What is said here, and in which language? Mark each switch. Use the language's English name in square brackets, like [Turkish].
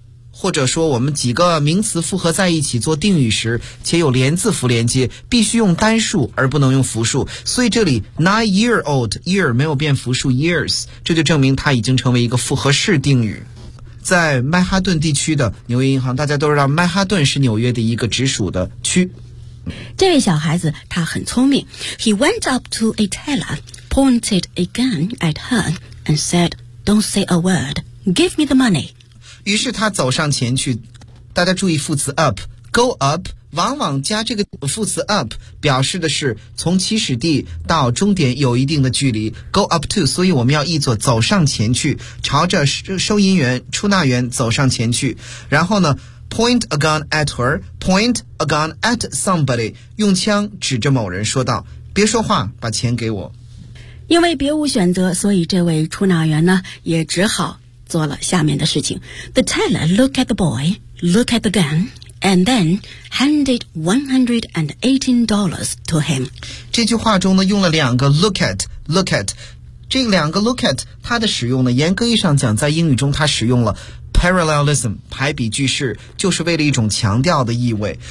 [Chinese] 或者说我们几个名词复合在一起做定语时，且有连字符连接，必须用单数而不能用复数，所以这里 nine-year-old year 没有变复数 years， 这就证明它已经成为一个复合式定语。在曼哈顿地区的纽约银行，大家都知道曼哈顿是纽约的一个直属的区。 [English] 这位小孩子他很聪明， He went up to a teller, pointed a gun at her and said, Don't say a word, give me the money。 [Chinese] 于是他走上前去，大家注意副词 up， go up 往往加这个副词 up 表示的是从起始地到终点有一定的距离， go up to， 所以我们要译作走上前去，朝着收银员出纳员走上前去。然后呢 point a gun at her， point a gun at somebody，用枪指着某人说道，别说话，把钱给我。因为别无选择，所以这位出纳员呢也只好做了下面的事情。 [English] The teller looked at the boy, looked at the gun, and then handed $118 to him. [Chinese] 这句话中呢用了两个 look at, look at。这两个 look at 它的使用呢，严格意义上讲在英语中它使用了 parallelism, 排比句式，就是为了一种强调的意味。